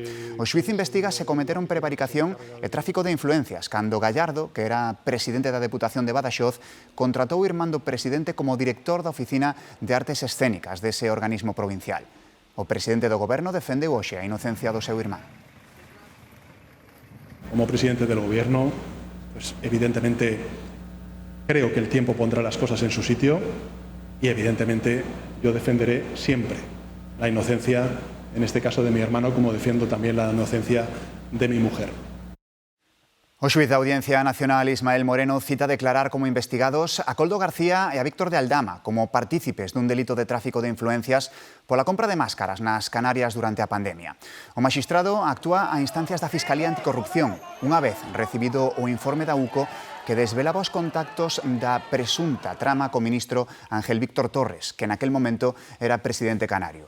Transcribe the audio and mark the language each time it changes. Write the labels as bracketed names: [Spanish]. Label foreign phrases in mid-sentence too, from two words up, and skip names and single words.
[Galician] O xuizo investiga se cometeron prevaricación e tráfico de influencias, cando Gallardo, que era presidente da Deputación de Badaxoz, contratou o irmán do presidente como director da Oficina de Artes Escénicas dese organismo provincial. O presidente do goberno defendeu hoxe a inocencia do seu irmán. [Spanish] Como presidente del Gobierno, pues evidentemente creo que el tiempo pondrá las cosas en su sitio y evidentemente yo defenderé siempre la inocencia, en este caso de mi hermano, como defiendo también la inocencia de mi mujer. [Galician] O xuiz da Audiencia Nacional Ismael Moreno cita declarar como investigados a Koldo García e a Víctor de Aldama como partícipes dun delito de tráfico de influencias pola compra de máscaras nas Canarias durante a pandemia. O maxistrado actúa a instancias da Fiscalía Anticorrupción, unha vez recibido o informe da UCO que desvelaba os contactos da presunta trama co ministro Ángel Víctor Torres, que naquel momento era presidente canario.